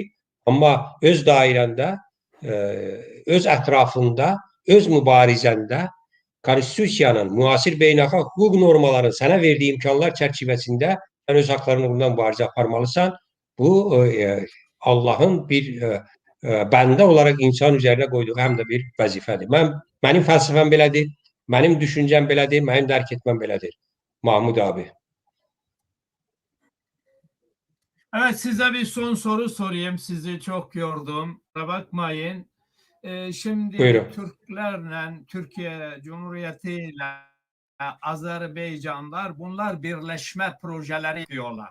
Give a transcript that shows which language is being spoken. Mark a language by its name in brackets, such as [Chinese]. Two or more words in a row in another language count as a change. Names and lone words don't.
[Azerbaijani] Amma öz dairəndə, öz ətrafında, öz mübarizəndə konstitusiyanın, müasir beynəlxalq hüquq normalarının sənə verdiyi imkanlar çərçivəsində sən öz haqlarının uğrundan mübarizə aparmalısan. Bu Allahın bir bəndə olaraq insan üzərinə qoyduğu həm də bir vəzifədir. Mənim fəlsəfəm belədir, mənim düşüncəm belədir, mənim dərk etməm belədir. [Turkish] Mahmud abi. Evet, size bir son soru sorayım. Sizi çok yordum. Bakmayın. Şimdi Buyurun. Türklerle, Türkiye Cumhuriyeti ile Azerbaycanlar, bunlar birleşme projeleri diyorlar.